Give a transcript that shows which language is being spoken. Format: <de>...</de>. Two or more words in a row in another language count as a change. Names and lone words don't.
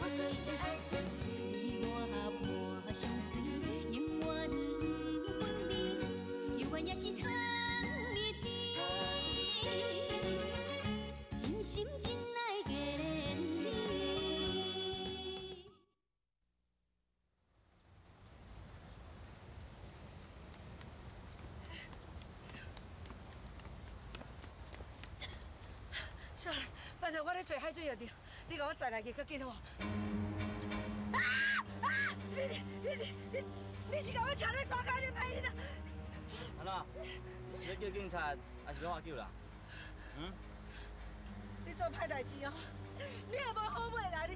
<nan>你我伴相随，永远不分离，永远也是糖蜜甜，真心真爱给连你。小兰，拜托我咧找海水药着，你甲我载来去较紧好。你是甲我车咧刷开咧歹因啊！安怎？是要叫警察，还是要我救人？你做歹代志哦，你也无好尾啦你。</nan>